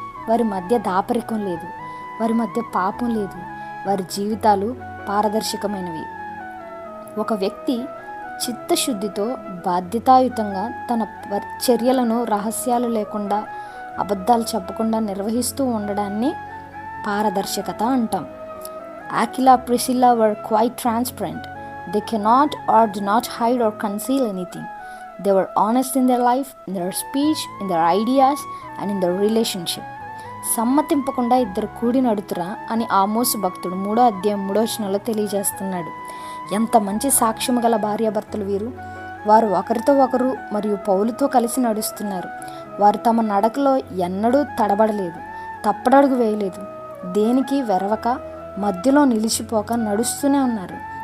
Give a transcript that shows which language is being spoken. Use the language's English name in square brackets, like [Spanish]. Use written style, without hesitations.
[Telugu] వారి మధ్య దాపరికం లేదు, వారి మధ్య పాపం లేదు, వారి జీవితాలు పారదర్శకమైనవి. ఒక వ్యక్తి చిత్తశుద్ధితో బాధ్యతాయుతంగా తన చర్యలను రహస్యాలు లేకుండా, అబద్ధాలు చెప్పకుండా నిర్వహిస్తూ ఉండడాన్ని పారదర్శకత అంటాం. [English] Aquila, Priscilla were quite transparent. They cannot or do not hide or conceal anything. They were honest in their life, in their speech, in their ideas and in their relationship. [Telugu] సమ్మతింపకుండా ఇద్దరు కూడి నడుతురా అని ఆమోసు భక్తుడు 3:3 తెలియజేస్తున్నాడు. ఎంత మంచి సాక్ష్యం గల భార్యాభర్తలు వీరు! వారు ఒకరితో ఒకరు మరియు పౌలుతో కలిసి నడుస్తున్నారు. వారు తమ నడకలో ఎన్నడూ తడబడలేదు, తప్పడడుగు వేయలేదు, దేనికి వెరవక మధ్యలో నిలిచిపోక నడుస్తూనే ఉన్నారు.